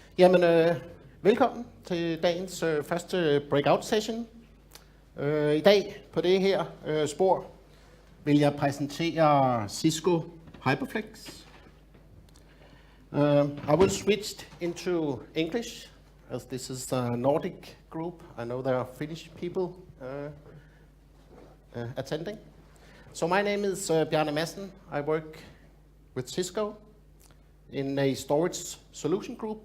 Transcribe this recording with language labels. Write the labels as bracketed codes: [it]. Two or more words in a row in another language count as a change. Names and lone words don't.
[da] Jamen, velkommen til dagens første breakout session. I dag på det her spor vil jeg præsentere Cisco HyperFlex. [en] I will switch into English as this is a Nordic group. I know there are Finnish people attending. So my name is Bjarne Madsen. I work with Cisco in a storage solution group.